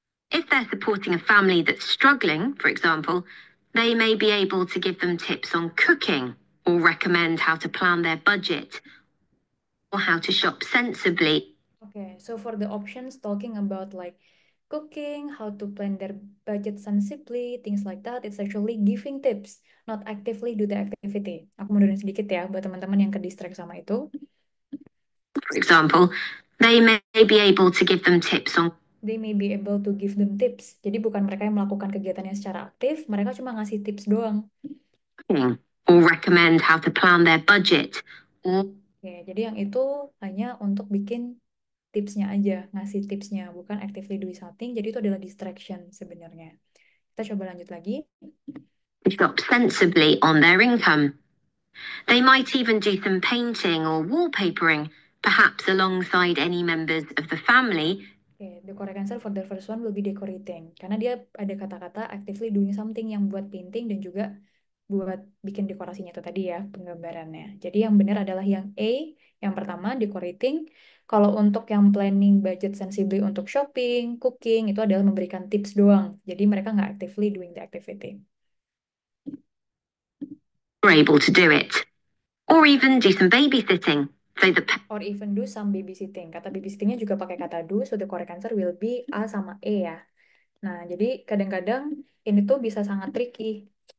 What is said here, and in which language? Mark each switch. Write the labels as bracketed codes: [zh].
[en] If they're supporting a family that's struggling, for example, they may be able to give them tips on cooking or recommend how to plan their budget or how to shop sensibly. Okay, so for the options talking about like cooking, how to plan their budget sensibly, things like that, it's actually giving tips, not actively do the activity. [id] Aku mundurin sedikit ya buat teman-teman yang ke-distract sama itu. [en] For example, they may be able to give them tips on They may be able to give them tips. [id] Jadi bukan mereka yang melakukan kegiatannya secara aktif, mereka cuma ngasih tips doang. [en] cooking or recommend how to plan their budget or [id] Oke, jadi yang itu hanya untuk bikin tipsnya aja, ngasih tipsnya, bukan [en] actively doing something. [id] Jadi itu adalah distraction sebenarnya. Kita coba lanjut lagi. [en] shop sensibly on their income. They might even do some painting or wallpapering, perhaps alongside any members of the family. Oke, the correct answer for the first one will be decorating. [id] Karena dia ada kata-kata [en] actively doing something [id] yang buat painting dan juga buat bikin dekorasinya itu tadi ya, penggambarannya. Jadi yang benar adalah yang A, yang pertama, decorating. Kalau untuk yang planning budget sensibly untuk shopping, cooking, itu adalah memberikan tips doang. Jadi mereka nggak [en] actively doing the activity. Are able to do it. Or even do some babysitting. So the Or even do some babysitting. [id] Kata babysittingnya juga pakai kata do, [en] so the correct answer will be A [id] sama E ya. Nah, jadi kadang-kadang ini tuh bisa sangat tricky.